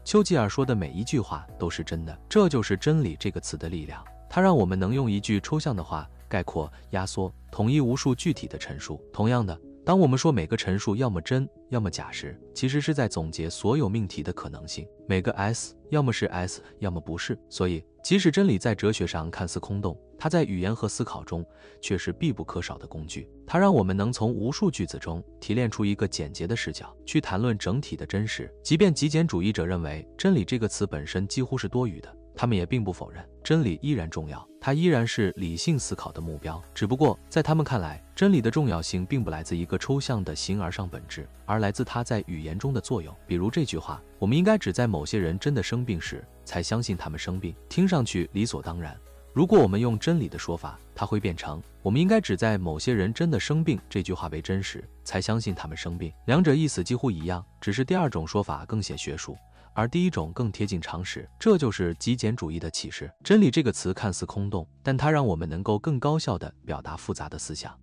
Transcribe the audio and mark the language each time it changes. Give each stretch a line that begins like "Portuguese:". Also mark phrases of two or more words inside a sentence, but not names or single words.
Chinese: 丘吉爾說的每一句話都是真的，這就是真理這個詞的力量。它讓我們能用一句抽象的話概括、壓縮、統一無數具體的陳述。同樣的，當我們說每個陳述要麼真，要麼假時，其實是在總結所有命題的可能性。每個 S 要麼是 S， 要麼不是。所以，即使真理在哲學上看似空洞，它在語言和思考中卻是必不可少的工具。它讓我們能從無數句子中提煉出一個簡潔的視角，去談論整體的真實。即便極簡主義者認為真理這個詞本身幾乎是多餘的，他們也並不否認真理依然重要，它依然是理性思考的目標。只不過在他們看来，真理的重要性并不來自一个抽象的形而上本質，而來自它在語言中的作用。比如這句話，我們應該只在某些人真的生病時才相信他們生病，聽上去理所當然。如果我們用真理的說法，它會變成我們應該只在某些人真的生病這句話為真實才相信他們生病。兩者意思幾乎一樣，只是第二種說法更顯學術，而第一種更貼近常識。這就是極簡主義的啟示。真理這個詞看似空洞，但它讓我們能夠更高效地表達複雜的思想。